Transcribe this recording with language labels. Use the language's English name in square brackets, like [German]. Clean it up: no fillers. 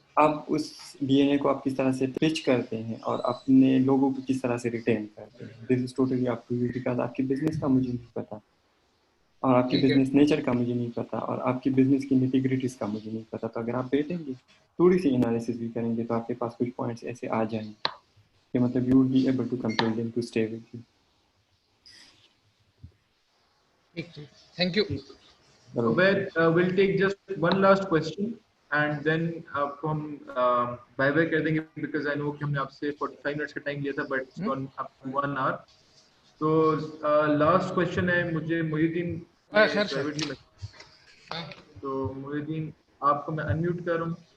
[Urdu] آپ اس DNA کو آپ کس طرح سے پچ کرتے ہیں اور اپنے لوگوں کو کس طرح سے ریٹین کرتے ہیں, [English] this is totally up to you, [Urdu] because آپ کی بزنس کا مجھے نہیں پتا, اور آپ کی بزنس نیچر کا مجھے نہیں پتا, اور آپ کی بزنس کی نیٹی-گریٹیز کا مجھے نہیں پتا. تو اگر آپ بیٹھیں گے تھوڑی سی انالیسس بھی کریں گے تو آپ کے پاس کچھ پوائنٹس ایسے آ جائیں گے کہ مطلب [English] You will be able to control them to stay with you. Thank you. Obed, we'll take just one last question and then [Urdu] آپ کو ہم bye bye کر دیں گے, [English] because I know [Urdu] کہ ہم نے آپ سے 45 منٹس کا ٹائم لیا تھا, [English] but it's gone up to 1 hour. [Urdu] تو لاسٹ کوشچن ہے مجھے محی الدین پرائیویٹلی, تو محی الدین آپ کو میں انمیوٹ کر رہا ہوں.